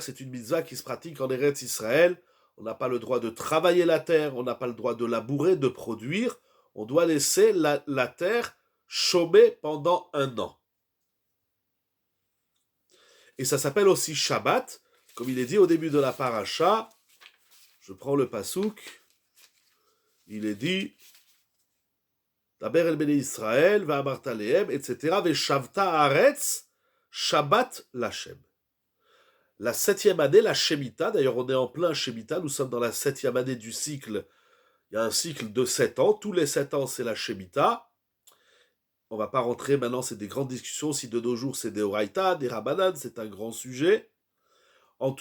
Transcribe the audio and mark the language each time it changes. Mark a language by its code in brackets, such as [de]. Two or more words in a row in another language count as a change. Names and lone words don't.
[fr] C'est une mitzvah qui se pratique en Eretz Israël. On n'a pas le droit de travailler la terre, on n'a pas le droit de labourer, de produire. On doit laisser la terre chômer pendant un an. Et ça s'appelle aussi Shabbat, comme il est dit au début de la paracha. Je prends le pasouk. Il est dit [he] דבר אל בני ישראל, ואמרת להם, [fr] etc. [he] ושבתה הארץ, שבת לה. [fr] La 7e année, la Shemitah, d'ailleurs on est en plein Shemitah, nous sommes dans la 7e année du cycle. Il y a un cycle de 7 ans, tous les 7 ans c'est la Shemitah. On ne va pas rentrer maintenant, c'est des grandes discussions, si de nos jours c'est des Oraïta, des Rabbanan, c'est un grand sujet.